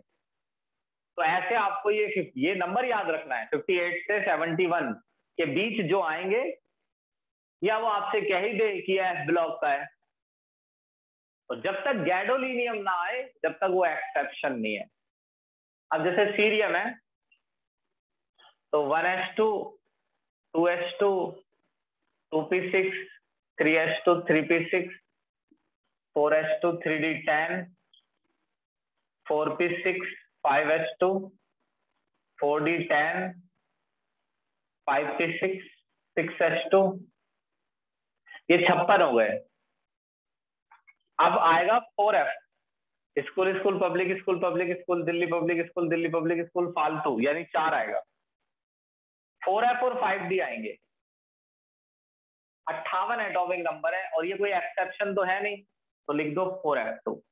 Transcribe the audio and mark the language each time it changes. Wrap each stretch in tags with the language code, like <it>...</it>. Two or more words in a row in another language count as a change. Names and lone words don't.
<hi>तो ऐसे आपको ये नंबर याद रखना है, 58 से 71 के बीच जो आएंगे, या वो आपसे कह ही दे कि</hi> <en>s block</en> <hi>का है, तो जब तक गैडोलिनियम ना आए जब तक वो एक्सेप्शन नहीं है। अब जैसे सीरियम है तो 1s2, 2s2, 2p6, 3s2, 3p6, 4s2, 3d10, 4p6, 5s2, 4d10, 5p6, 6s2, ये 56 हो गए। अब आएगा</hi> <en>4f, school school public school public school Delhi public school Delhi public school</en> <hi>फालतू, यानी 4 आएगा। 4f और 5d आएंगे। 58</hi> <en>atomic number</en> <hi>है और ये कोई एक्सेप्शन तो है नहीं, तो लिख दो 4f2।</hi>